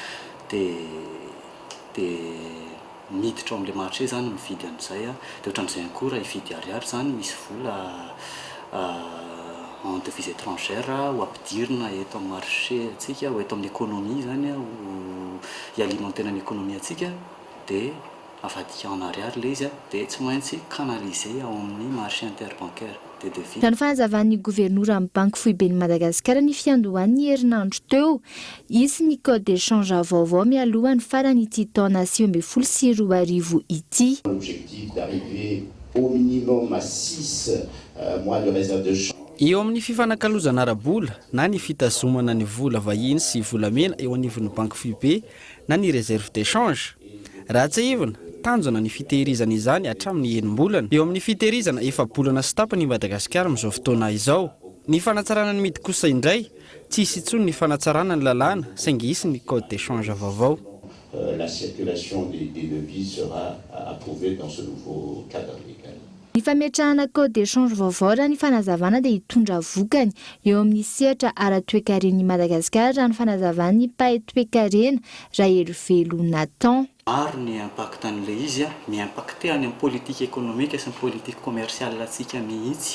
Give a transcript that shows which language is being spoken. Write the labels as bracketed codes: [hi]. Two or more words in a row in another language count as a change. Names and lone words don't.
[mg] dia miditra amin'ilay marché zany mividy an'izay dia ohatran'izay koa raha hividy ariary zany misy vola [fr] en devise étrangère [mg] ho ampidirina eto amin'ny marché atsika ho eto amin'ny économie zany ho hialimentena ny économie atsika dia avadika [fr] en ariary [mg] le izy dia tsy maintsy canaliser ao amin'ny [fr] marché interbancaire des devises. [mg] Raha ny fanazavan'ny gouvernora amin'ny banky foibeny Madagasikara ny fiandohan'ny herinandro teo, isy ny [fr] code d'échange [mg] vaovao mialohan'ny farany ity taona 2024 ity. [fr] L'objectif d'arriver au minimum à 6 mois de réserve de change. [mg] Eo amin'ny fifanankalozana arabola na ny fitazomana ny vola vahiny sy volamena eo anivon'ny banky foibe na ny [fr] réserve d'échange. [mg] Raha tsy ivona tanjona ny fitehirizana izany hatramin'ny enim-bolana. Eo amin'ny fitehirizana efa-bolana sy tapany Madagasikara amin'izao fotoana izao. Ny fanatsarana ny midy kosa indray tsy hisy intsony ny fanatsarana ny lalàna saingy hisy ny [fr] code d'échange [mg] vaovao. [fr] La circulation des devises sera approuvée dans ce nouveau cadre légal. [mg] Ny fametrahana [fr] code d'échange [mg] vaovao raha ny fanazavana dia hitondra vokany eo amin'ny sehatra ara-toekaren'i Madagasikara raha ny fanazavany pahay-toekarena raha Hervé Nathan. Maro ny impact an'ilay izy mi-impacté any amin'ny [fr] politique économique [mg] sy ny [fr] politique commerciale [mg] atsika mihitsy.